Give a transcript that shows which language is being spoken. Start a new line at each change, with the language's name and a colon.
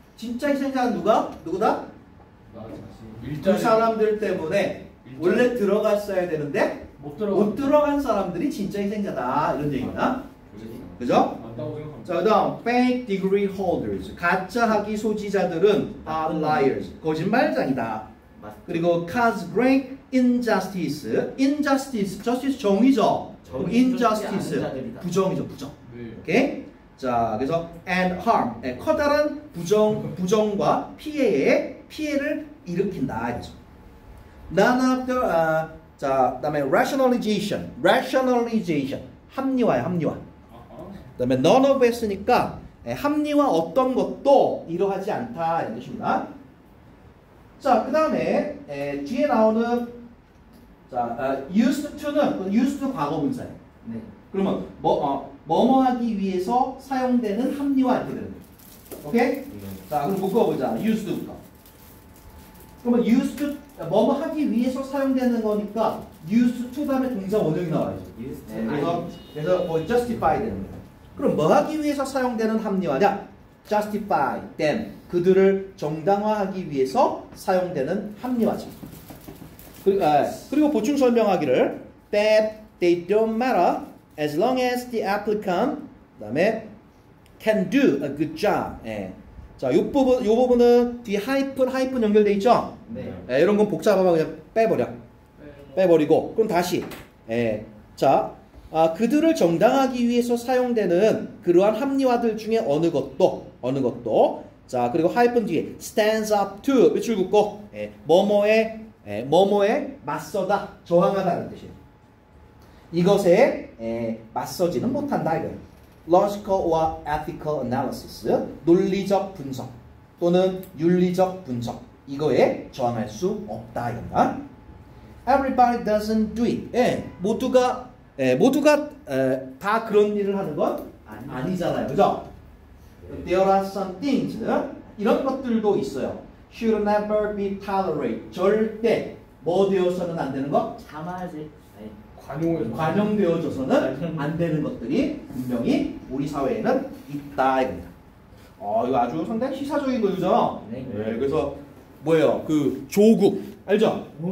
Korean: 진짜 희생자는 누구다? 그 사람들 때문에 원래 들어갔어야 되는데 못 들어간 사람들이 진짜 희생자다 이런 얘기입니다. 그죠? 맞다고 생각합니다. 자, 그다음
English: fake degree holders
Korean: 가짜 학위 소지자들은
English: are liars
Korean: 거짓말장이다.
English: 그리고 cause great injustice justice
Korean: 정의죠. 그럼 injustice 부정이죠. 네. 오케이? 자, 그래서
English: and harm
Korean: 커다란 부정과 피해를 일으킨다 이거죠.
English: None of the
Korean: 자, 그다음에
English: rationalization
Korean: 합리화. 그다음에
English: none of
Korean: 했으니까 합리화 어떤 것도 이러하지 않다 이런 뜻입니다. 자, 그다음에 뒤에 나오는 자, used to는 used to 과거 분사예요. 네. 그러면 뭐뭐 하기 위해서 사용되는 합리화 이렇게 되는 거예요. 오케이? 자, 그럼 묶어보자. used부터. 그러면 used to 뭐뭐 하기 위해서 사용되는 거니까 used to 다음에 동사 원형이 나와야죠. 그래서 justify 되는 거예요. 그럼 뭐 하기 위해서 사용되는 합리화냐?
English: justify them.
Korean: 그들을 정당화하기 위해서 사용되는 합리화죠. 그리고 보충 설명하기를
English: that they don't matter as long as the applicant
Korean: 그다음에
English: can do a good job.
Korean: 자, 요 부분은 뒤에 하이픈 연결돼 있죠? 네. 이런 건 복잡하면 그냥 빼버리고 그럼 다시 자, 그들을 정당하기 위해서 사용되는 그러한 합리화들 중에 어느 것도 자, 그리고 하이픈 뒤에
English: stands up to
Korean: 밑줄 긋고 뭐뭐에 맞서다 저항하다는 뜻이에요. 이것에 맞서지는 못한다 이거예요.
English: logical or ethical analysis,
Korean: 논리적 분석 또는 윤리적 분석 이거에 저항할 수 없다 이겁니다.
English: Everybody doesn't do it.
Korean: 모두가 다 그런 일을 하는 건 아니잖아요, 그죠?
English: There are some things
Korean: 이런 것들도 있어요.
English: Should never be tolerated.
Korean: 절대 뭐 되어서는 안 되는 것? 참아야지. 관용되어져서는 안 되는 것들이 분명히 우리 사회에는 있다 이겁니다. 이거 아주 상당히 시사적인 거죠. 네. 그래서 뭐예요? 그 조국 알죠?